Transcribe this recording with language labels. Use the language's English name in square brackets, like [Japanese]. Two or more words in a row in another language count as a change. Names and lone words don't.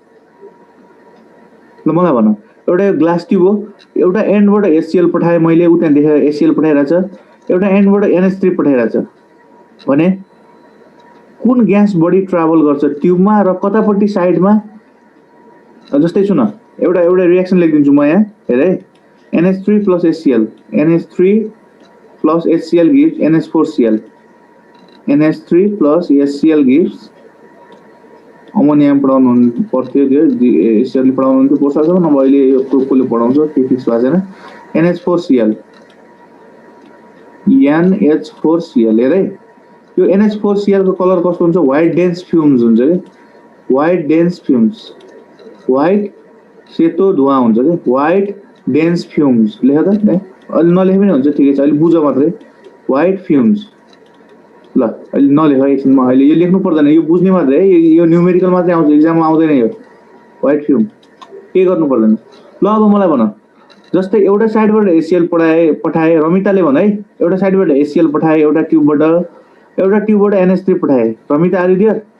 [Nepali] ल मलाई भन एउटा यो [English] glass tube [Nepali] हो एउटा एन्डबाट HCl पठाए मैले उता देखे HCl पठाइराछ एउटा एन्डबाट NH3 पठाइराछ भने कुन ग्यास बढी ट्राभल गर्छ ट्युबमा र कतापट्टि साइडमा जस्तै सुन एउटा रिएक्सन लेखिदिन्छु म यहाँ हेर है [English] NH3 plus HCl NH3 plus HCl gives NH4Cl NH3 plus HCl gives [Nepali] अमोनियम पढाउनु पर्थ्यो त्यो HCl पढाउनु हुन्थ्यो पोसाछ न अहिले यो कोले पढाउँछ त्यो फिक्स भएको छैन NH4Cl NH4Cl हेर है यो NH4Cl को कलर कस्तो हुन्छ [English] white dense fumes [Nepali] हुन्छ के [English] white dense fumes white [Nepali] सेतो धुवा हुन्छ के [English] white dense fumes [Nepali] लेख त अलि नलेखे पनि हुन्छ ठिकै छ अलि बुझ मात्रै [English] white fumes [Nepali] ल अलि नलेख एकछिनमा अहिले यो लेख्नु पर्दैन यो बुझ्ने मात्रै है यो न्यूमेरिकल मात्रै आउँछ एक्जाममा आउँदैन यो [English] white fume [Nepali] के गर्नु पर्दैन ल अब मलाई भन जस्तै एउटा साइडबाट HCl पठाए रमिताले भन है एउटा साइडबाट HCl पठाए एउटा ट्युबबाट NH3 पठाए रमिता [English] are you there